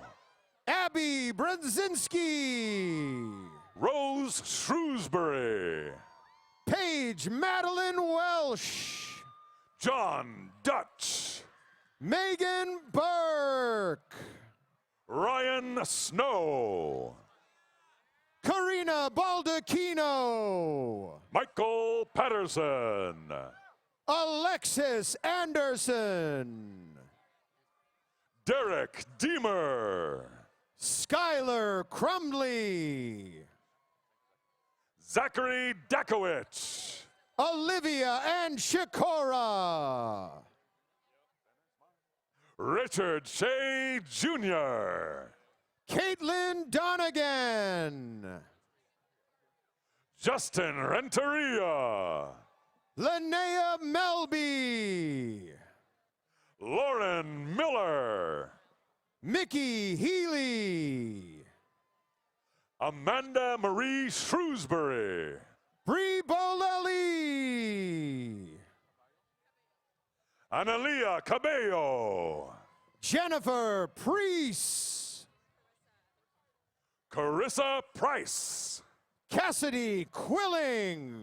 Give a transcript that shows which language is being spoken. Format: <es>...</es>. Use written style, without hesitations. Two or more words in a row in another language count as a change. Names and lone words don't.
<en>Abby Brzezinski. Rose Shrewsbury. Paige Madeline Welsh. John Dutch. Megan Burke. Ryan Snow. Karina Baldacchino. Michael Patterson. Alexis Anderson. Derek Deemer. Skylar Crumley. Zachary Dakowicz. Olivia and Shikora. Richard Shea Jr. Caitlin Donegan. Justin Renteria. Linnea Melby. Lauren Miller. Mickey Healy. Amanda Marie Shrewsbury. Bree Bolelli. Analia Cabello. Jennifer Priest. Carissa Price. Cassidy Quilling.</en>